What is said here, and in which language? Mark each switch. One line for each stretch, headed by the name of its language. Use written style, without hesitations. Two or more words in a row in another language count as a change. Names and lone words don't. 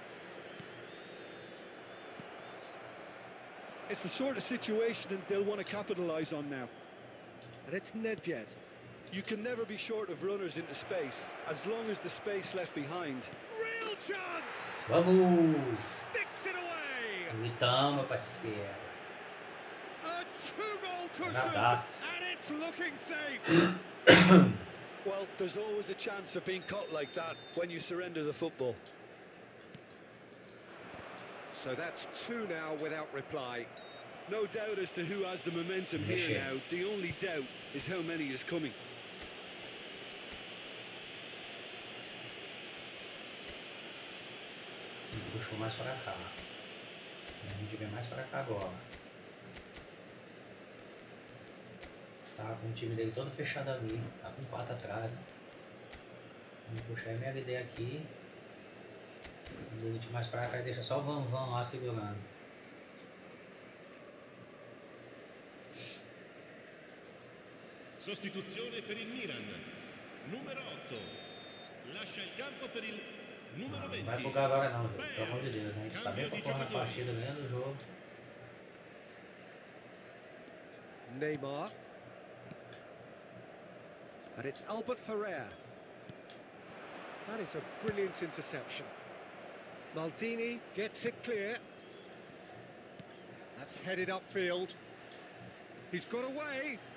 English: It's the sort of situation that they'll want to capitalise on now. And it's Nedved. You can never be short of runners into space, as long as the space left behind. Real chance!
Portuguese: Vamos!
English: Sticks it away!
Portuguese: Então, parceiro.
English: A two-goal cushion,
Portuguese: Abraço.
English: and it's looking safe. Well, there's always a chance of being caught like that when you surrender the football. So that's 2 now without reply. No doubt as to who has the momentum here now. The only doubt is how many is coming.
Portuguese: Puxou mais para cá. A gente vem mais para cá agora. Tá com o time dele todo fechado ali. Tá com 4 atrás. Né? Vamos puxar MLD aqui. A gente mais para cá e deixa só o Van lá segurando.
Italian: Sostituzione per il Milan. Numero 8. Lascia il campo per il numero 20.
Portuguese: Não vai bugar agora não, jogo. Pelo amor de Deus, né? A gente tá bem pra porra na partida, ganhando o jogo. Neymar.
English: And it's Albert Ferrer. That is a brilliant interception. Maldini gets it clear. That's headed upfield. He's got away.